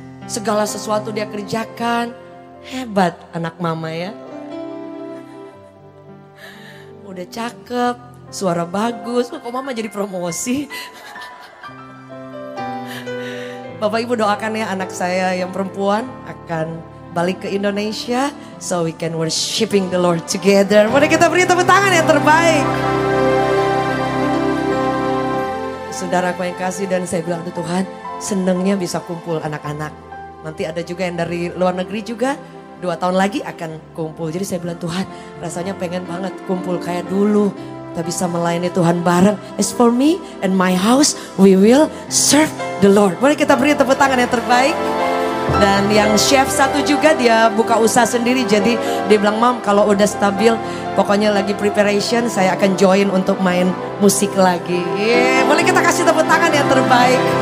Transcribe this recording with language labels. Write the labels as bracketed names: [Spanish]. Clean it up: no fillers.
[Indonesian] Segala sesuatu dia kerjakan. Hebat anak mama ya. Udah cakep, suara bagus. Kok mama jadi promosi? Bapak Ibu doakan ya anak saya yang perempuan akan balik ke Indonesia. [English] So we can worshiping the Lord together. [Indonesian] Mari kita beri tepuk tangan yang terbaik. Saudaraku yang kasih dan saya bilang tuh Tuhan senengnya bisa kumpul anak-anak. Nanti ada juga yang dari luar negeri juga 2 tahun lagi akan kumpul. Jadi saya bilang Tuhan rasanya pengen banget kumpul kayak dulu. Kita bisa melayani Tuhan bareng. [English] As for me and my house, we will serve the Lord. [Indonesian] Boleh kita beri tepuk tangan yang terbaik. Dan yang chef satu juga dia buka usaha sendiri. Jadi dia bilang, Mam kalau udah stabil, pokoknya lagi preparation, saya akan join untuk main musik lagi. Boleh kita kasih tepuk tangan yang terbaik.